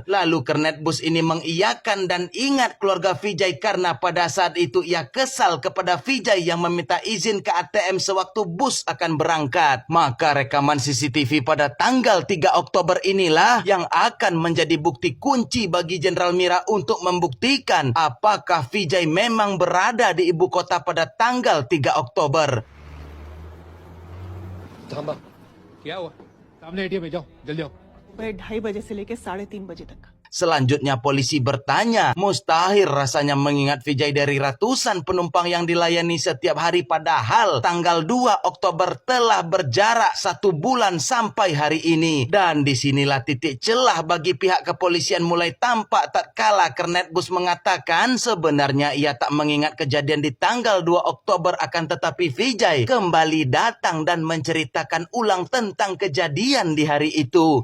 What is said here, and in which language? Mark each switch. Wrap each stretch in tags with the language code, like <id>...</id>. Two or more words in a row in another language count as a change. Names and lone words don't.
<id>Lalu kernet bus ini mengiyakan dan ingat keluarga Vijay karena pada saat itu ia kesal kepada Vijay yang meminta izin ke ATM sewaktu bus akan berangkat. Maka rekaman CCTV pada tanggal 3 Oktober inilah yang akan menjadi bukti kunci bagi Jenderal Mira untuk membuktikan apakah Vijay memang berada di ibu kota pada tanggal 3 Oktober.</id> <hi>थांबा क्या हुआ सामने एटीएम में जाओ जल्दी आओ 2:30 बजे से लेकर 3:30 बजे तक।</hi> <id>Selanjutnya polisi bertanya, mustahil rasanya mengingat Vijay dari ratusan penumpang yang dilayani setiap hari, padahal tanggal 2 Oktober telah berjarak 1 bulan sampai hari ini. Dan disinilah titik celah bagi pihak kepolisian mulai tampak tatkala kernet bus mengatakan sebenarnya ia tak mengingat kejadian di tanggal 2 Oktober, akan tetapi Vijay kembali datang dan menceritakan ulang tentang kejadian di hari itu.</id>